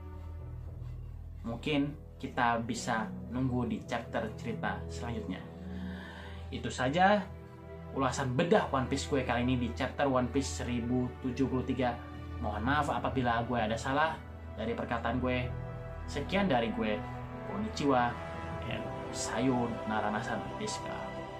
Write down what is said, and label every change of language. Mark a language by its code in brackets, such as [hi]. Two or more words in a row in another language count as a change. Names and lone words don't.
[id] Mungkin kita bisa nunggu di chapter cerita selanjutnya. Itu saja ulasan bedah One Piece gue kali ini di chapter One Piece 1073. Mohon maaf apabila gue ada salah dari perkataan gue. Sekian dari gue. Konnichiwa and sayonara nasan desu ka.